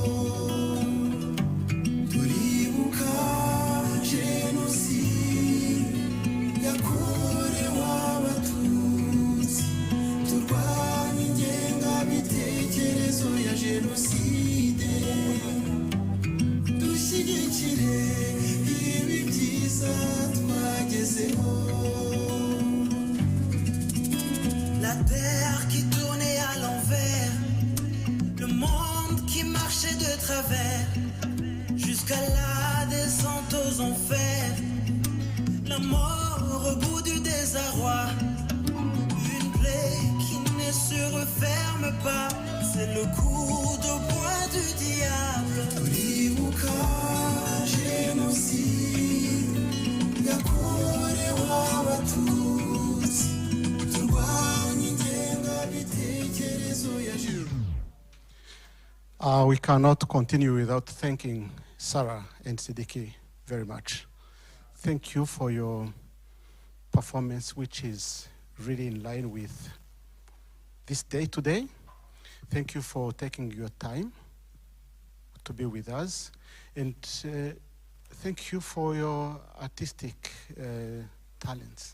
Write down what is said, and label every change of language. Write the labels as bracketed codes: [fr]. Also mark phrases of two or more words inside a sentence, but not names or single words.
[rw] Turibuka Genocide, Yakorewe Abatutsi, turwanye ingengabitekerezo ya Genocide, dushyigikire ibi byiza twagezeho. [fr] La terre qui tournait à l'envers, le monde qui marchait de travers, jusqu'à la descente aux enfers, la mort au bout du désarroi, une plaie qui ne se referme pas, c'est le coup de poing du diable. [rw] Kwibuka Genocide, Yakorewe Abatutsi, turwanye ingengabitekerezo ya [en] We cannot continue without thanking Sarah and Siddiqui very much. Thank you for your performance, which is really in line with this day today. Thank you for taking your time to be with us. And thank you for your artistic talents.